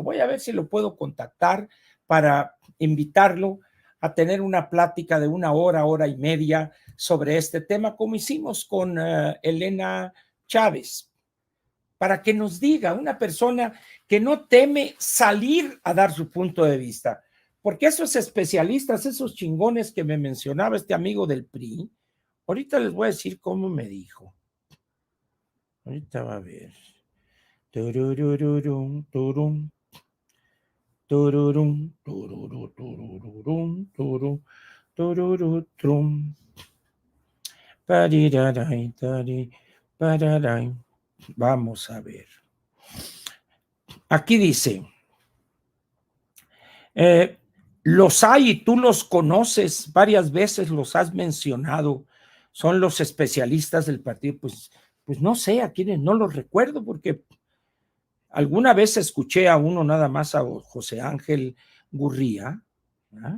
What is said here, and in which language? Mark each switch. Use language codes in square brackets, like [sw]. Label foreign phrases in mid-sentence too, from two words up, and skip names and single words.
[es] Voy a ver si lo puedo contactar para invitarlo a tener una plática de 1 hora, hora y media sobre este tema, como hicimos con Elena Chávez, para que nos diga, una persona que no teme salir a dar su punto de vista, porque esos especialistas, esos chingones que me mencionaba este amigo del PRI, ahorita les voy a decir cómo me dijo. Ahorita va a ver. Turururum, turum. Tururum, tururum, tururum, tururum, tururum. Pariraray, pararay. Vamos a ver. Aquí dice, los hay y tú los conoces, varias veces los has mencionado, son los especialistas del partido. Pues no sé a quiénes, no los recuerdo, porque alguna vez escuché a uno nada más, a José Ángel Gurría, ¿verdad?